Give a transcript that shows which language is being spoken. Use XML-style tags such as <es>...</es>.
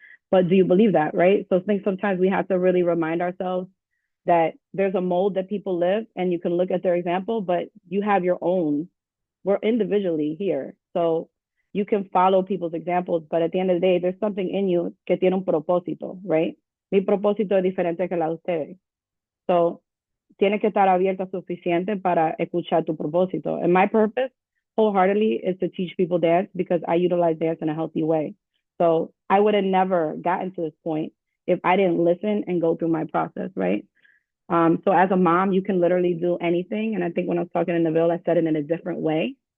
<en>But do you believe that, right? So I think sometimes we have to really remind ourselves that there's a mold that people live and you can look at their example, but you have your own. We're individually here. So you can follow people's examples, but at the end of the day, there's something in you que tiene un propósito, right?</en> <es>Mi propósito es diferente que la de ustedes. So, tienes que estar abierta suficiente para escuchar tu propósito.</es> <en>And my purpose, wholeheartedly, is to teach people dance because I utilize dance in a healthy way. So, I would have never gotten to this point if I didn't listen and go through my process, right? So, as a mom, you can literally do anything. And I think when I was talking to Neville, I said it in a different way.</en>